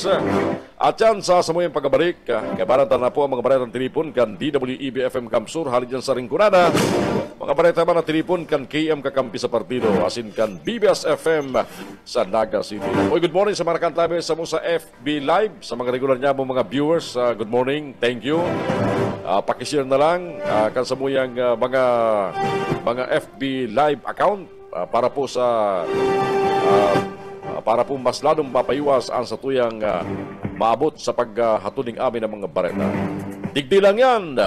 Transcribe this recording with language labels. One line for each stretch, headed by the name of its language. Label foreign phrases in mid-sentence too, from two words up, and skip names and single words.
Bikol: At yan sa samuyang pagbabalik, kabaranta na po ang mga baretang tinipon kan DWEB-FM Kamsur, halid dyan sa Ringkunada. Mga bareta man na tinipon kan KM Kakampi sa partido, asin kan BBS-FM sa Naga City. Oy,
English: good morning
Bikol: sa mga kantabi sa mo sa FB Live, sa mga regular niya mo mga viewers.
English: Good morning, thank you.
Bikol: Pakishare na lang kan samuyang mga FB Live account para po mas lalong papaiwas ang satuyang maabot sa paghatuning amin ng mga bareta. Digdi lang yan.